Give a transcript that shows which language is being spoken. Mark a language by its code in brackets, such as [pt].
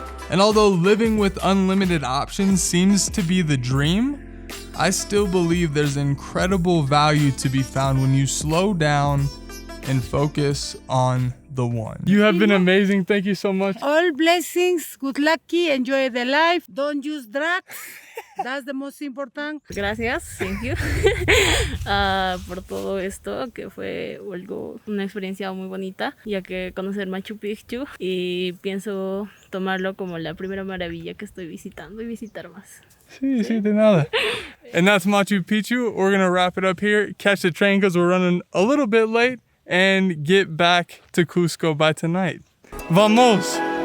[en] And although living with unlimited options seems to be the dream, I still believe there's incredible value to be found when you slow down and focus on the one. You have been amazing. Thank you so much. All blessings, good lucky, enjoy the life, don't use drugs. That's the most important. [es] Gracias, [en] thank you, [es] por todo esto, que fue una experiencia muy bonita, ya que conocer Machu Picchu y pienso tomarlo como la primera maravilla que estoy visitando y visitar más. Sí, de nada. [en] And that's Machu Picchu. We're gonna wrap it up here, catch the train because we're running a little bit late, and get back to Cusco by tonight. Vamos!